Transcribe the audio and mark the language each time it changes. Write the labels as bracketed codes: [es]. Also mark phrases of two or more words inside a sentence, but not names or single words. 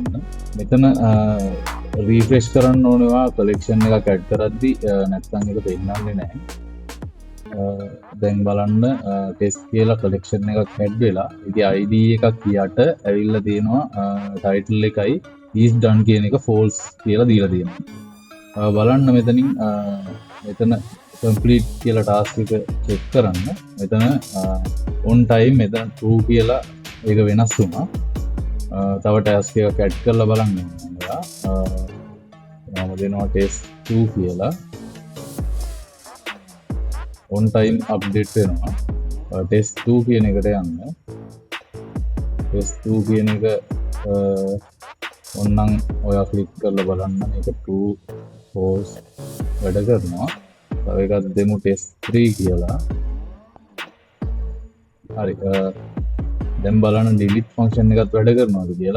[si] මෙතන refresh කරන්න ඕනවා collection එකක් add කරද්දි නැත්නම් ඒක පෙන්නන්නේ නැහැ. දැන් බලන්න test කියලා collection එකක් add වෙලා ඒකේ ID එකක් යට ඇවිල්ලා තියෙනවා title එකයි [en] is done [si] කියන එක false කියලා දීලා තියෙනවා. බලන්න මෙතනින් මෙතන complete කියලා task එක check කරන්න. මෙතන [en] on time [si] මෙතන true කියලා ඒක වෙනස් වුණා. තව task එකක් add කරලා බලන්න ඕනවා. මම දෙනවා test 2 කියලා. [en] on time update [si] වෙනවා. test 2 කියන එකට යන්න. test 2 කියන එක ඔන්නම් ඔයා click කරලා බලන්න මේක [en] true false [si] වැඩ කරනවා. තව එකක් දෙමු test 3 කියලා. හරි දැන් බලන්න [en] delete function [si] එකත් වැඩ කරනවාද කියලා.